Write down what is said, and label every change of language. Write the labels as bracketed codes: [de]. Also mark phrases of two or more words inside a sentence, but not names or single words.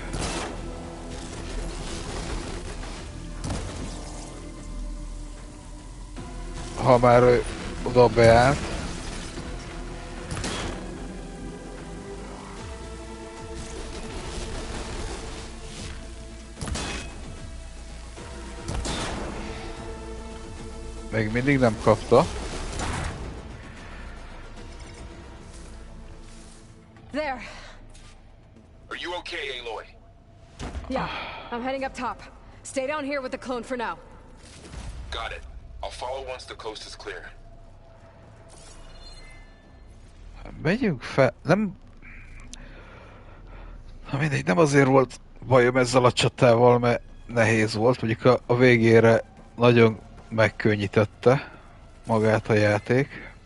[hu] Ha már ő oda beállt. Még mindig nem kapta. [en] There. Are you okay, Aloy? Yeah, I'm heading up top. Stay down here with the clone for now. Got it. I'll follow once the coast is clear. [hu] Megyünk fel, nem... Na mindegy, nem azért volt bajom ezzel a csatával, mert nehéz volt, mondjuk a végére nagyon megkönnyítette magát a játék.